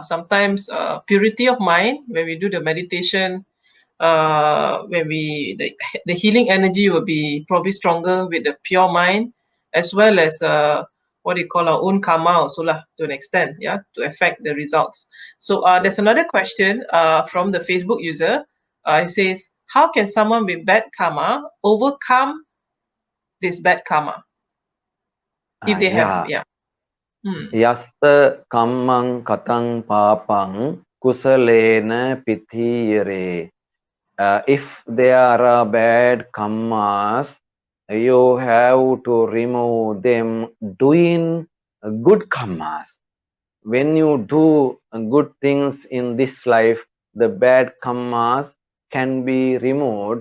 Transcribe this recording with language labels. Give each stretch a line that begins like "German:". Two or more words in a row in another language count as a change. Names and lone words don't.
English: Sometimes purity of mind when we do the meditation, when the healing energy will be probably stronger with the pure mind, as well as what you call our own karma also lah, to an extent, yeah, to affect the results. So there's another question from the Facebook user. It says, how can someone with bad karma overcome this bad karma? If they have, yeah.
Pali: Yasta kammang katang papang kusalena pitiyare.
English: If there are bad karmas, you have to remove them doing good karmas. when you do good things in this life, the bad karmas can be removed.